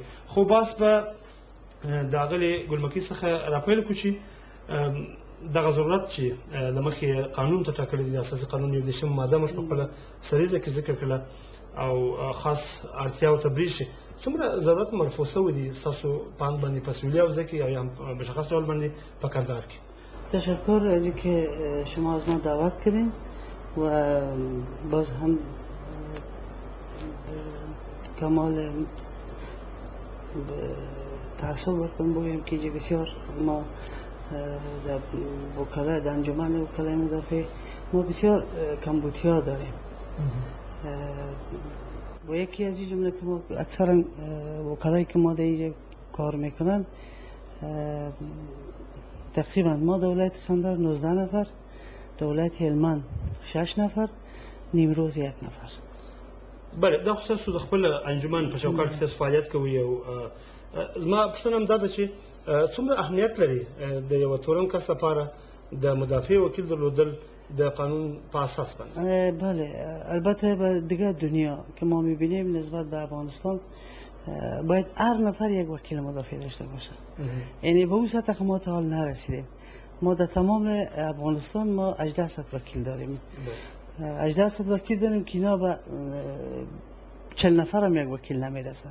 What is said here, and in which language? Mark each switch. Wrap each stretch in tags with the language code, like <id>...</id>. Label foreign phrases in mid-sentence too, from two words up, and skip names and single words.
<ps>خو بحث به د اغلې ګلمکۍ څخه راپیل کړو چې دغه ضرورت چې له مخې قانون ته ټاکلی دی، د اساسي قانون 21 ماده موږ په خپله سریزه کې ذکر کړله او خاص اړتیاو ته برېښي. څومره ضرورت مرفوع شوی دی ستاسو په اند باندې په سویلي حوزه کې او یا مشخص ډول باندې په کندهار کې؟</ps> <fa>تشکر از اینکه شما از ما دعوت کردین و باز هم کمال تعصب براتون بگویم که بسیار ما در وکلای در انجمن وکلای مدافع ما بسیار کمبودی‌ها داریم و یکی از این جمله که ما اکثرا وکلایی که ما در اینجا کار میکنن تقریبا ما دولت قندهار 19 نفر، دولت هلمند 6 نفر، نیمروز 1 نفر. بله،</fa> <ps>دا خو ستاسو د خپل انجمن په چوکاټ کې تاسو فعالیت کوئ او زما پوښتنه همدا ده چې څومره اهمیت لري د یو تورن کس لپاره د مدافع وکیل درلودل د قانون په اساس باندې؟</ps> <fa>بله، البته به دیگه دنیا که ما میبینیم نسبت به افغانستان باید هر نفر یک وکیل مدافع داشته باشه. یعنی به اون سطح که ما تا حال نرسیدیم. ما در تمام افغانستان ما 1800 وکیل داریم. 1800 وکیل داریم که اینا به 40 نفر هم یک وکیل نمیرسه.</fa>